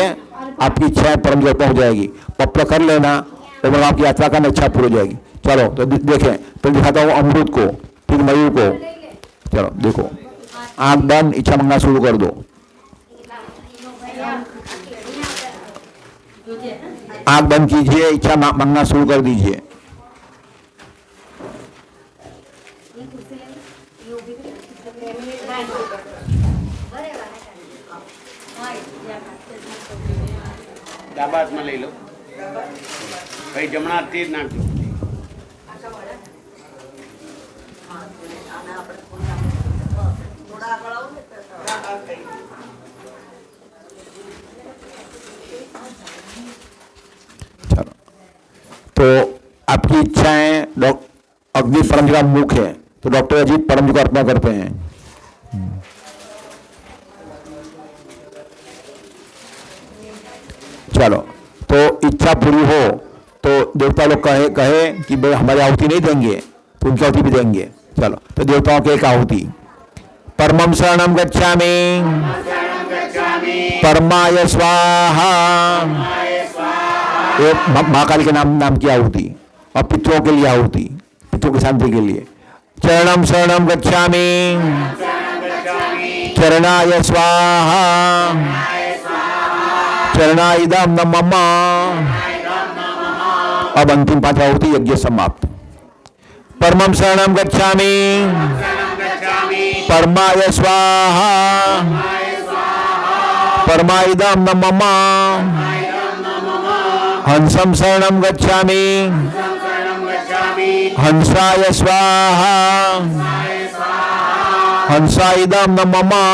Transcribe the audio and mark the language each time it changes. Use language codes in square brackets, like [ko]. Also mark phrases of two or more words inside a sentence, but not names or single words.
[hi] आपकी इच्छाएं परम जगह पहुंच जाएगी। पप्पा कर लेना और आपकी यात्रा करना इच्छा पूरी हो जाएगी। चलो तो देखें तो दिखाता हूँ अमृत को फिर मयूर को। चलो देखो आँख बंद इच्छा मांगना शुरू कर दो। आँख बंद कीजिए इच्छा मांगना शुरू कर दीजिए। [gu] ડાબા હાથમાં લઈ લો ભાઈ જમણા હાથથી જ નાખજો [hi] चलो तो आपकी इच्छाएं अग्नि परम जी का मुख है तो डॉक्टर अजीत परम जी को अर्पण करते हैं। चलो तो इच्छा पूरी हो तो देवता लोग कहे कि भाई हमारी आहुति नहीं देंगे तो उनकी आहुति भी देंगे। चलो तो देवताओं के एक आहुति [sa] परमं शरणं गच्छामि परमाय स्वाहा [hi] ये महाकाल के नाम की आहुति और पितरों के लिए आहुति पितरों की शांति के लिए [sa] चरणं शरणं गच्छामि चरणाय स्वाहा चरणाइदम न मम। [hi] अब अंतिम 5 आहुति यज्ञ समाप्त। [sa] परमं शरणं गच्छामि परमाय स्वाहा परमाइदम न मम। हंसं शरणं गच्छामि हंसाय स्वाहा हंसाइदम न मम।